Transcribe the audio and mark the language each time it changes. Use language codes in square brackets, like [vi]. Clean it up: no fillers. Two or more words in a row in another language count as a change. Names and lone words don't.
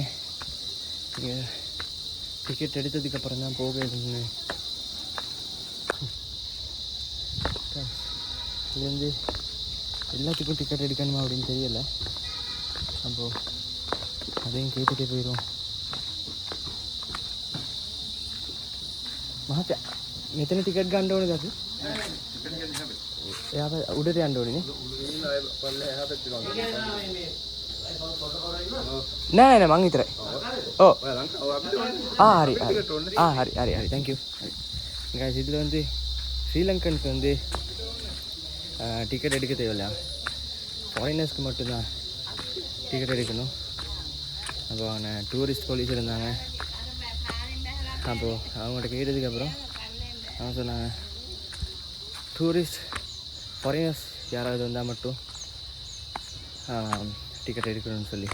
[ta] இங்கே டிக்கெட் எடுத்ததுக்கப்புறம் தான் போகணும்னு. இது வந்து எல்லாத்துக்கும் டிக்கெட் எடுக்கணுமா அப்படின்னு தெரியல. அப்போது அதையும் கேட்டுகிட்டே போயிடுவோம். [si] මහත්තයා මෙතන ටිකට් ගන්න ඕනද අපි? එයා උඩට යන්න ඕනේ නේ? නෑ නෑ මං විතරයි. ඔව්. [ta] හරි [en] thank you. [ta] guys இதில் வந்து ஸ்ரீலங்கனுக்கு வந்து டிக்கெட் எடுக்க தேவையில்லையா? ஃபாரினர்ஸ்க்கு மட்டும்தான் டிக்கெட் எடுக்கணும். அப்போ அவங்க [en] tourist police [ta] இருந்தாங்க. அப்போது அவங்கள்ட்ட கேட்டதுக்கப்புறம் அவங்க சொன்னாங்க [en] tourist foreigners [ta] யாராவது வந்தால் மட்டும் டிக்கெட் எடுக்கணும்னு சொல்லி.